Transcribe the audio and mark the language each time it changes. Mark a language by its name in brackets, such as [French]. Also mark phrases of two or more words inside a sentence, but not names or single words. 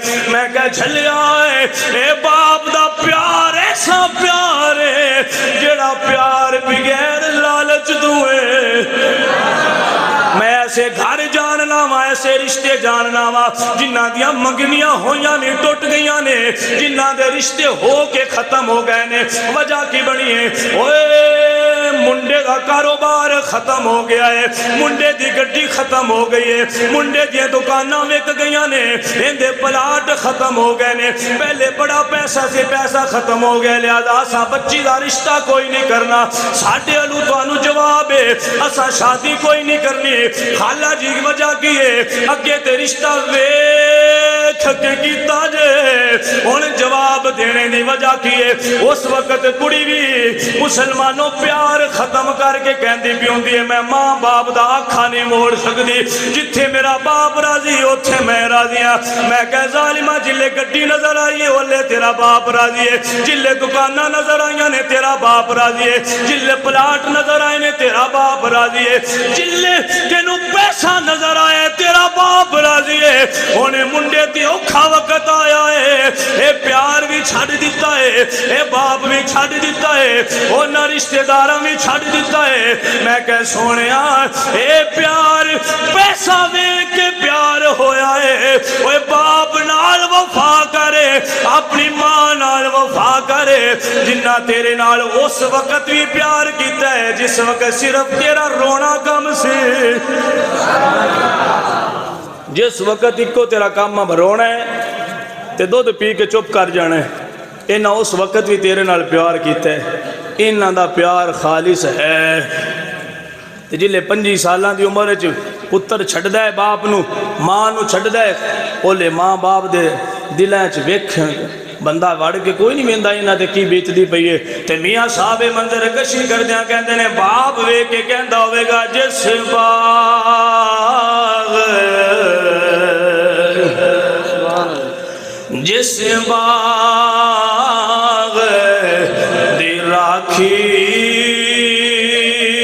[Punjabi] میں کہہ جھلیا ہے اے باپ دا پیار ایسا پیار ہے جڑا پیار بغیر لالچ دوئے۔ میں ایسے گھر جاننا وا، ایسے رشتے جاننا وا جنہ دیاں منگنیاں ہویاں نے ٹوٹ گئیاں نے، جنہ دے رشتے ہو کے ختم ہو گئے نے، وجہ کی بنی ہے اوے منڈے دا کاروبار ختم ہو گیا ہے، منڈے دی گڈی ختم ہو گئی ہے، منڈے دی دکاناں وک گئیاں نے، اندے پلاٹ ختم ہو گئے نے، پہلے بڑا پیسہ سے پیسہ ختم ہو گیا، لہذا اسا بچی دا رشتہ کوئی نہیں کرنا، ساڈے الو تانوں جواب ہے اسا شادی کوئی نہیں کرنی۔ خالہ جی وجہ کی ہے اگے تے رشتہ ویکھ کے کیتا جے، ہن جواب دینے دی وجہ کی ہے اس وقت کڑی بھی مسلمانوں پیار ختم کر کے کہندی پیوندی ہے میں ماں باپ دا آکھا نہیں موڑ سکدی، جتھے میرا باپ راضی اوتھے میں راضی ہاں۔ میں کہہ ظالمہ جلے گڈی نظر آئی ہے اولے تیرا باپ راضی ہے، جلے دکاناں نظر آئیاں نے تیرا باپ راضی ہے، جلے پلاٹ نظر آئے نے تیرا باپ راضی ہے، جلے تینوں پیسہ نظر آئے تیرا باپ راضی ہے۔ ہونے منڈے تے اوکھا وقت آیا ہے، اے پیار بھی چھڑ دیتا ہے، اے باپ بھی چھڑ دیتا ہے، ہونا رشتہ داراں بھی چھڑ دیتا ہے۔ میں کہہ سونیا اے پیار پیسہ دے کے پیار ہویا ہے، اے باپ نال وفا کرے اپنی ماں نال وفا کرے، جنہ تیرے نال اس وقت بھی پیار کیتا ہے جس وقت صرف تیرا رونا کم سے، جس وقت ایک کو تیرا کام رونا ہے تے دودھ پی کے چپ کر جانا ہے، انہاں اس وقت بھی تیرے نال پیار کیتا ہے، انہاں دا پیار خالص ہے۔ تے جلے 25 سالاں دی عمر وچ پتر چھڈدا ہے باپ نو ماں نو چھڈدا ہے، اولے ماں باپ دے دلاں وچ ویکھ بندہ وڑ کے کوئی نہیں ویندا انہاں تے کی بیتدی پئی ہے۔ تے میاں صاحب منظر کشی کردیاں کہندے نے باپ ویکھ کے کہندا ہوے گا جس باغ جس باغ دی راکھی